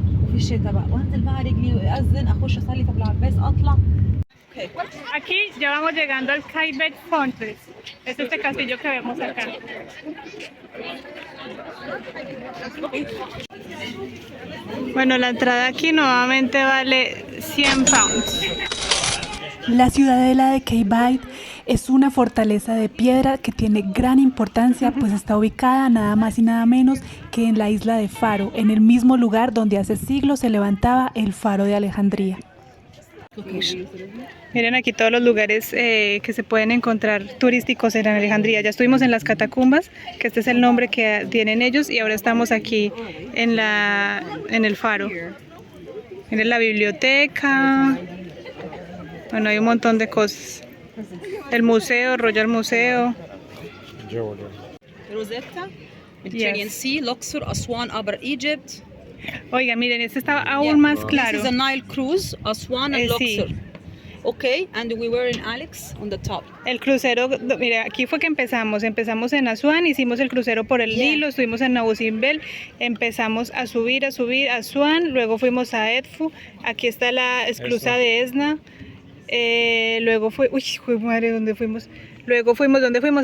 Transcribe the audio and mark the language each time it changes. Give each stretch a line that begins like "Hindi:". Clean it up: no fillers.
Arabic: وفي الشتاء بقى وانزل بقى رجلي اذن اخش اصلي في العباس اطلع.
Spanish: Aquí ya vamos llegando al Caibet Fortress. Es este castillo que vemos acá. Bueno, la entrada aquí nuevamente vale 100 pounds. La ciudadela de Caibait es una fortaleza de piedra que tiene gran importancia, pues está ubicada nada más y nada menos que en la isla de Faro, en el mismo lugar donde hace siglos se levantaba el Faro de Alejandría. Miren aquí todos los lugares que se pueden encontrar turísticos en Alejandría. Ya estuvimos en las catacumbas, que este es el nombre que tienen ellos, y ahora estamos aquí en el Faro. Miren la biblioteca. Bueno, hay un montón de cosas. El museo, Royal Museo.
English: Rosetta, Mediterranean Yes. Sea, Luxor, Aswan, Upper Egypt.
Spanish: Oiga, miren, este está aún
English: Yeah.
Spanish: más claro.
English: This is a Nile cruise, Aswan and
Spanish: Sí.
English: Luxor. Okay, and we were in Alex on the top.
Spanish: El crucero, mira, aquí fue que empezamos en Asuán, hicimos el crucero por el
English: Yeah.
Spanish: Nilo, estuvimos en Abu Simbel, empezamos a subir a Asuán, luego fuimos a Edfu, aquí está la esclusa de Esna, luego fue, uy, madre, ¿dónde fuimos? Luego fuimos, ¿dónde fuimos?